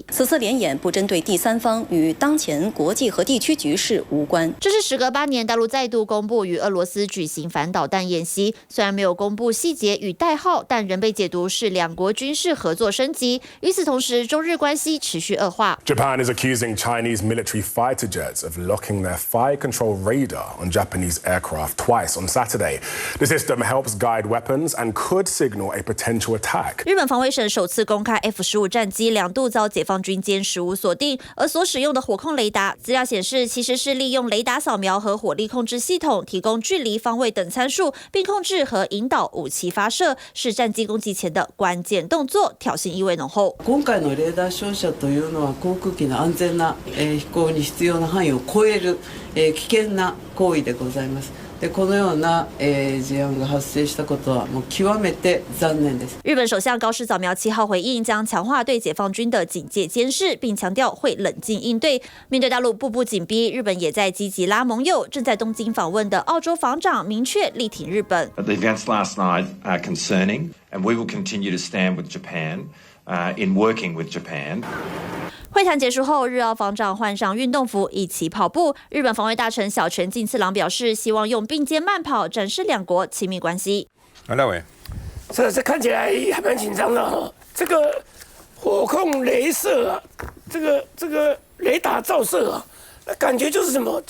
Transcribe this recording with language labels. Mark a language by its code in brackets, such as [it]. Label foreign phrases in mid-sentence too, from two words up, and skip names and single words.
[zh] 此次联演不针对第三方，与当前国际和地区局势无关。这是时隔8年，大陆再度公布与俄罗斯举行反导弹演习，虽然没有公布细节与代号，但仍被解读是两国军事合作升级。与此同时，中日关系持续恶化。 [en] Japan is accusing Chinese military fighter jets of locking their fire control radar on Japanese aircraft twice on Saturday. The system helps guide weapons and could signal a potential attack. [zh] 日本防卫省首次公开 F-15战机2度遭解放军歼15锁定，而所使用的火控雷达，资料显示其实是利用雷达扫描和火力控制系统提供距离、方位等参数，并控制和引导武器发射，是战机攻击前的关键動作，挑衅意味濃厚。 [ja] 今回のレーダー照射というのは航空機の安全な飛行に必要な範囲を超える危険な行為でございます。でこのような事案が発生したことはもう極めて残念です。 [zh] 日本首相高市早苗7号回应，将强化对解放军的警戒监视，并强调会冷静应对。面对大陆步步紧逼，日本也在积极拉盟友。正在东京访问的澳洲防长明确力挺日本。 [en] The events last night are concerning, and we will continue to stand with Japan in working with Japan. [zh] 会谈结束后，日澳防长换上运动服一起跑步。日本防卫大臣小泉进次郎表示，希望用并肩慢跑展示两国亲密关系。赖伟，这看起来还蛮紧张的这个火控雷射这个雷达照射那感觉就是什么？